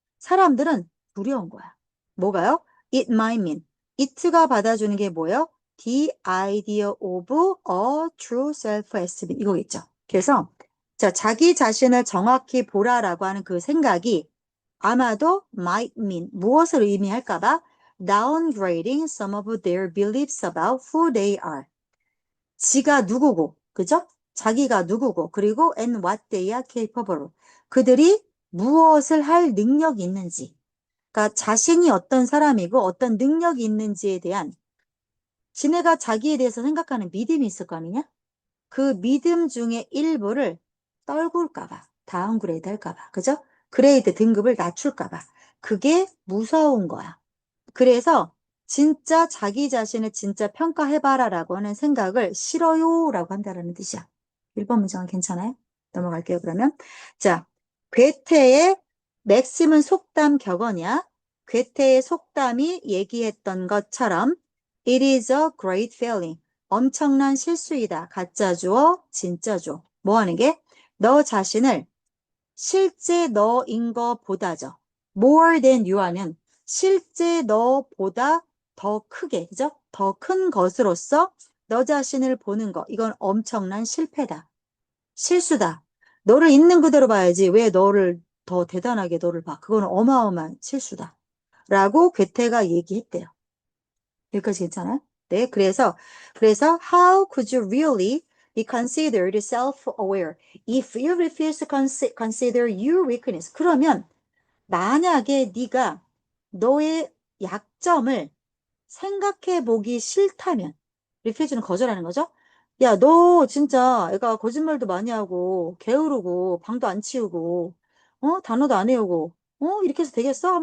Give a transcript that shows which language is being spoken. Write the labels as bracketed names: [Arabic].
[Korean] 사람들은 두려운 거야. 뭐가요? [English] It might mean. [Korean] it가 받아주는 게 뭐예요? [English] The idea of a true self-esteem. [Korean] 이거겠죠. 그래서, 자, 자기 자신을 정확히 보라라고 하는 그 생각이 아마도 [English] might mean. [Korean] 무엇을 의미할까봐? [English] downgrading some of their beliefs about who they are. [Korean] 지가 누구고, 그죠? 자기가 누구고, 그리고 [English] and what they are capable. [Korean] 그들이 무엇을 할 능력이 있는지. 그러니까 자신이 어떤 사람이고 어떤 능력이 있는지에 대한 지네가 자기에 대해서 생각하는 믿음이 있을 거 아니냐? 그 믿음 중에 일부를 떨굴까 봐, 다운그레이드 할까 봐, 그죠? 그레이드 등급을 낮출까 봐. 그게 무서운 거야. 그래서 진짜 자기 자신을 진짜 평가해봐라라고 하는 생각을 싫어요라고 한다라는 뜻이야. 1번 문장은 괜찮아요? 넘어갈게요, 그러면. 자, 괴테의 맥심은 속담 격언이야. 괴테의 속담이 얘기했던 것처럼 [English] It is a great failing. [Korean] 엄청난 실수이다. 가짜 주어, 진짜 주어. 뭐 하는 게? 너 자신을 실제 너인 것보다죠. [English] more than you [Korean] 하면 실제 너보다 더 크게, 그죠? 더 큰 것으로서 너 자신을 보는 거. 이건 엄청난 실패다. 실수다. 너를 있는 그대로 봐야지. 왜 너를 더 대단하게 너를 봐. 그건 어마어마한 실수다. 라고 괴테가 얘기했대요. 여기까지 괜찮아요? 네, 그래서 [English] how could you really be considered self-aware if you refuse to consider your weakness? [Korean] 그러면 만약에 네가 너의 약점을 생각해 보기 싫다면 refuse는 거절하는 거죠? 야, 너 진짜 애가 거짓말도 많이 하고 게으르고 방도 안 치우고 단어도 안 외우고 이렇게 해서 되겠어?